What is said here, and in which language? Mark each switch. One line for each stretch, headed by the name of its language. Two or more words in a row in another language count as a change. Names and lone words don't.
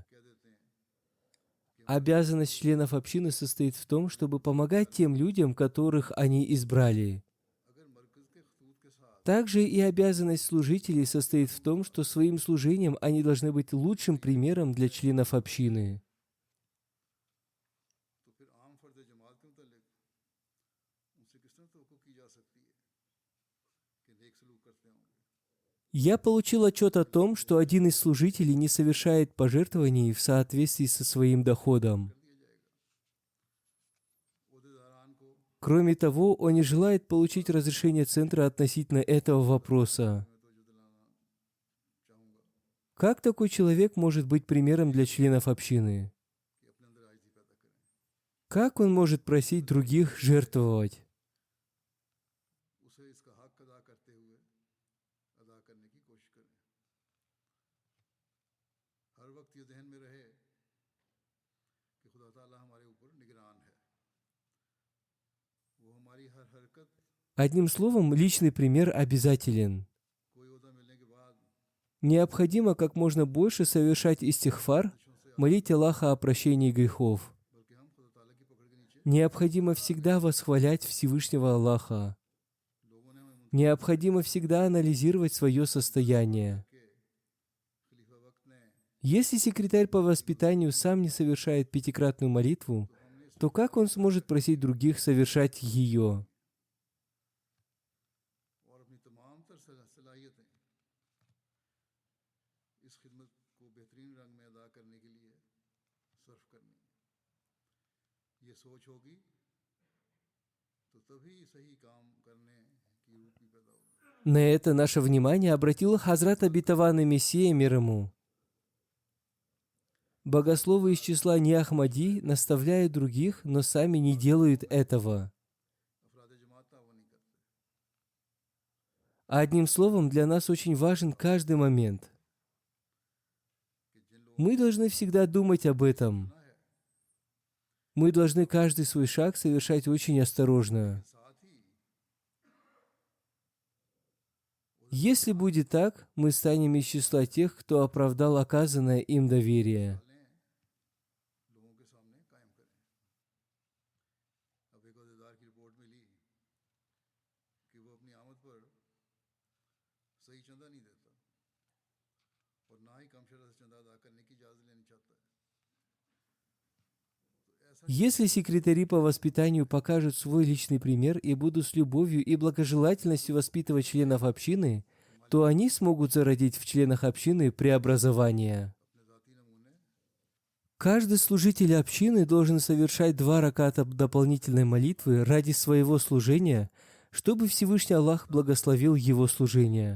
Russian: Обязанность членов общины состоит в том, чтобы помогать тем людям, которых они избрали. Также и обязанность служителей состоит в том, что своим служением они должны быть лучшим примером для членов общины.
Urdu: تو پھر عام فرد جماعت کے متعلق ان سے کس طرح توقع کی جا سکتی ہے کہ نیک سلوک کرتے ہوں گے.
Russian: Я получил отчет о том, что один из служителей не совершает пожертвований в соответствии со своим доходом.
Urdu: عہدیداران کو
Russian: Кроме того, он не желает получить разрешение центра относительно этого вопроса.
Urdu: میں تو جو دلانا چاہوں گا
Russian: Как такой человек может быть примером для членов общины?
Urdu: کہ اپنے اندر عاجزی پیدا کریں,
Russian: Как он может просить других жертвовать?
Urdu: اسے اس کا حق ادا کرتے ہوئے ادا کرنے کی کوشش کریں. ہر وقت یہ ذہن میں رہے کہ خدا تعالیٰ ہمارے اوپر نگران ہے، وہ ہماری ہر حرکت,
Russian: Одним словом, личный пример обязателен.
Urdu: کوئی عہدہ ملنے کے بعد
Russian: Необходимо как можно больше совершать истихфар, молить Аллаха о прощении грехов.
Urdu: بلکہ ہم خدا تعالیٰ کی پکڑ کے نیچے
Russian: Необходимо всегда восхвалять Всевышнего Аллаха.
Urdu: لوگوں نے ہمیں
Russian: Необходимо всегда анализировать свое состояние.
Urdu: کے خلیفہ وقت نے
Russian: Если секретарь по воспитанию сам не совершает пятикратную молитву, то как он сможет просить других совершать ее?
Urdu: اور اپنی تمام تر صلاحیتیں اس خدمت کو بہترین رنگ میں ادا کرنے کے لیے صرف کرنی، یہ سوچ ہوگی تو تبھی صحیح کام کرنے کی روپ بھی پیدا ہوگی.
Russian: На это наше внимание обратил Хазрат Обетованный Мессия мир ему. Богословы из числа неахмади наставляют других, но сами не делают этого.
Urdu: افراد جماعت تعاون نہیں کرتے.
Russian: Одним словом, для нас очень важен каждый момент. Мы должны всегда думать об этом. Мы должны каждый свой шаг совершать очень осторожно.
Urdu: ساتھ ہی
Russian: Если будет так, мы станем из числа тех, кто оправдал оказанное им доверие.
Urdu: لوگوں کے سامنے قائم کریں۔ اب ایک عہدیدار کی رپورٹ ملی کہ وہ اپنی آمد پر صحیح چندہ نہیں دیتا اور نہ ہی کم شرح سے چندہ ادا کرنے کی اجازت لینی چاہتا ہے.
Russian: Если секретари по воспитанию покажут свой личный пример и будут с любовью и благожелательностью воспитывать членов общины, то они смогут зародить в членах общины преобразование.
Urdu: اپنے ذاتی نمونے
Russian: Каждый служитель общины должен совершать 2 раката дополнительной молитвы ради своего служения, чтобы Всевышний Аллах благословил его служение.